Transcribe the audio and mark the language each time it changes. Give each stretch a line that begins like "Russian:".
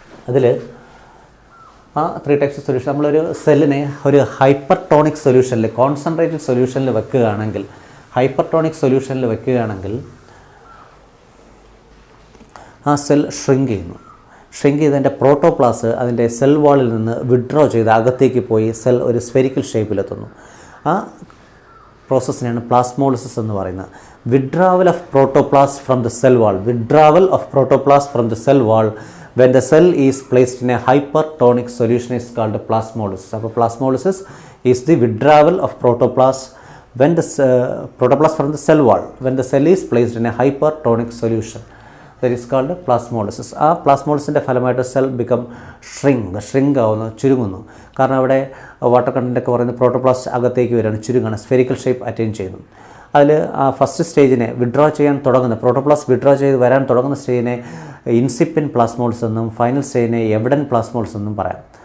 Malayalam: അതിൽ ആ 3 types of solution നമ്മളൊരു സെല്ലിനെ ഒരു ഹൈപ്പർടോണിക് സൊല്യൂഷനിൽ, കോൺസെൻട്രേറ്റഡ് സൊല്യൂഷനിൽ വെക്കുകയാണെങ്കിൽ, ഹൈപ്പർടോണിക് സൊല്യൂഷനിൽ വെക്കുകയാണെങ്കിൽ ആ സെൽ ഷ്രിങ്ക് ചെയ്യുന്നു. ഷ്രിങ്ക് ചെയ്തതിൻ്റെ പ്രോട്ടോപ്ലാസ് അതിൻ്റെ സെൽ വാളിൽ നിന്ന് വിഡ്രോ ചെയ്ത് അകത്തേക്ക് പോയി സെൽ ഒരു സ്ഫെരിക്കൽ ഷേപ്പിലെത്തുന്നു. ആ പ്രോസസ്സിനെയാണ് പ്ലാസ്മോളിസിസ് എന്ന് പറയുന്നത്.
English: Withdrawal of protoplasm from the cell wall. Withdrawal of protoplasm from the cell wall when the cell is placed in a hypertonic solution is called plasmolysis. അപ്പോൾ plasmolysis is the withdrawal of protoplasm when the protoplasm from the cell wall when the cell is placed in a hypertonic solution, that is called plasmolysis.
Malayalam: ആ പ്ലാസ്മോളിസിൻ്റെ ഫലമായിട്ട് cell become shrink ആവുന്നു, ചുരുങ്ങുന്നു. കാരണം അവിടെ water കണ്ടൻ്റൊക്കെ പറയുന്നത് protoplast അകത്തേക്ക് വരികയാണ്, ചുരുങ്ങാണ്, spherical shape attain ചെയ്യുന്നു. അതിൽ ആ ഫസ്റ്റ് സ്റ്റേജിനെ വിഡ്രോ ചെയ്യാൻ തുടങ്ങുന്ന, പ്രോട്ടോപ്ലാസ്റ്റ് വിഡ്രോ ചെയ്ത് വരാൻ തുടങ്ങുന്ന സ്റ്റേജിനെ ഇൻസിപ്പിൻ പ്ലാസ്മോൾസ് എന്നും ഫൈനൽ സ്റ്റേജിനെ എവിഡൻ പ്ലാസ്മോൾസ് എന്നും പറയാം.